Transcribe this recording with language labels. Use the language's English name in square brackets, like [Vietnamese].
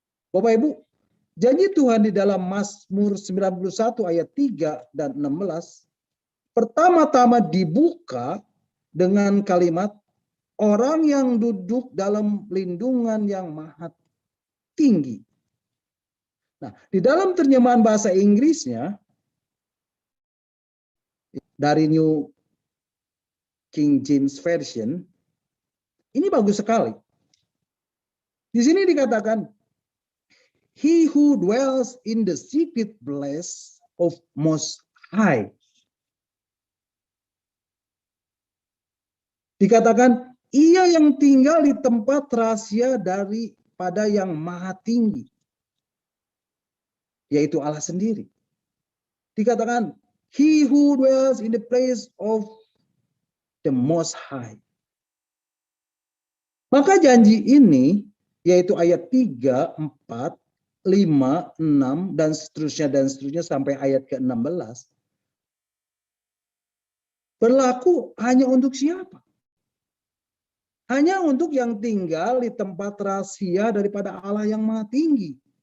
[Indonesian] Bapak Ibu, janji Tuhan di dalam Mazmur 91 ayat 3 dan 16, pertama-tama dibuka dengan kalimat, orang yang duduk dalam lindungan yang maha tinggi. Nah, di dalam terjemahan bahasa Inggrisnya, dari New King James Version, ini bagus sekali. Di sini dikatakan, [English] he who dwells in the secret place of Most High. [Indonesian] Dikatakan, ia yang tinggal di tempat rahasia daripada yang maha tinggi, yaitu Allah sendiri. Dikatakan, [English] he who dwells in the place of the Most High. [Indonesian] Maka janji ini, yaitu ayat 3, 4, 5, 6, dan seterusnya sampai ayat ke-16, berlaku hanya untuk siapa? Hanya untuk yang tinggal di tempat rahasia daripada Allah yang maha tinggi.